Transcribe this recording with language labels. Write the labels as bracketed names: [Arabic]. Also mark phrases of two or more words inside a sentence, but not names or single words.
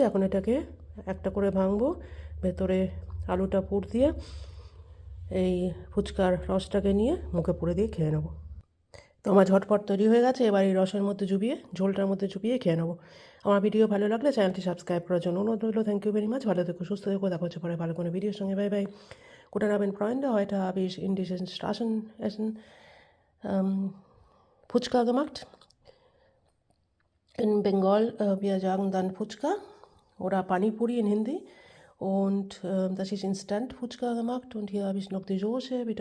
[Bangla] এখন এটাকে একটা করে ভাঙবো, ভেতরে আলুটা পুর দিয়ে এই ফুচকার রসটাকে নিয়ে মুখে পুরে দিয়ে খেয়ে নেবো। তো আমার ঝটপট তৈরি হয়ে গেছে। এবার এই রসের মধ্যে চুবিয়ে, ঝোলটার মধ্যে চুবিয়ে খেয়ে নেবো। আমার ভিডিও ভালো লাগলে চ্যানেলটি সাবস্ক্রাইব করার জন্য অনুরোধ রইল। [English] thank you very much. [Bangla] ভালো থেকো, সুস্থ থেকো, দেখা হচ্ছে পরে ভালো কোনো ভিডিওর সঙ্গে। [English] bye bye. [German] Guten Abend, Freunde. Heute habe ich indisches Straßenessen Futchka gemacht. In Bengal, wir sagen dann Futchka oder Pani Puri in Hindi. Und das ist Instant Futchka gemacht. Und hier habe ich noch die Soße.